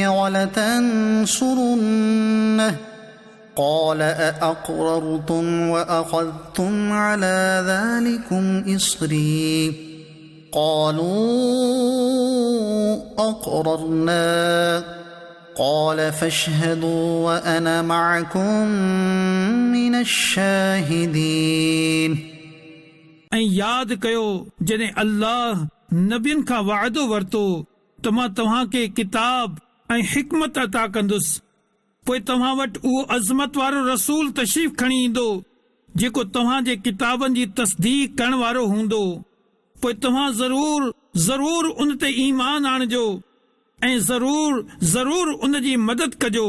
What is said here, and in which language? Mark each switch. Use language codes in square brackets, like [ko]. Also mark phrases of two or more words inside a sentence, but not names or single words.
[ar] ولتنصرنه قال أأقررتم وأخذتم على ذلكم إصري قالوا أقررنا قال فاشهدوا وأنا معكم من الشاهدين [sd] ऐं यादि कयो जॾहिं अल्लाह नबियुनि खां वाइदो वरितो त मां तव्हां खे किताब ऐं हिकमत अता कंदुसि, पोइ तव्हां वटि उहो अज़मत वारो रसूल तशरीफ़ खणी ईंदो जेको तव्हांजे किताबनि जी तस्दीक करण वारो हूंदो, पोइ तव्हां ज़रूर उन ते ईमान आणिजो ऐं ज़रूर उन जी मदद कजो।